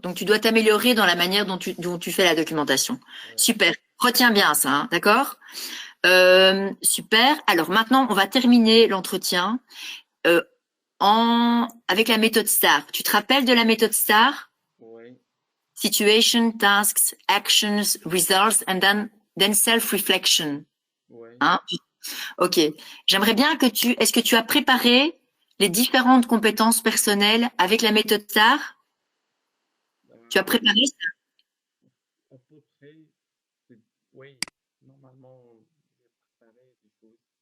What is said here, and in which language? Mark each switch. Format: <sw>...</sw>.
<fr>Donc, tu dois t'améliorer dans la manière dont tu fais la documentation. Ouais. Super. Retiens bien ça, hein, d'accord? Super. Alors maintenant, on va terminer l'entretien euh, avec la méthode STAR. Tu te rappelles de la méthode STAR? Ouais.</fr> <en>Situation, tasks, actions, results, and then self-reflection.</en> <fr>Ouais. Hein? Ok. J'aimerais bien est-ce que tu as préparé les différentes compétences personnelles avec la méthode STAR? Tu as Euh, préparé ça? à peu près, c'est- oui, normalement, j'ai préparé des choses.</fr>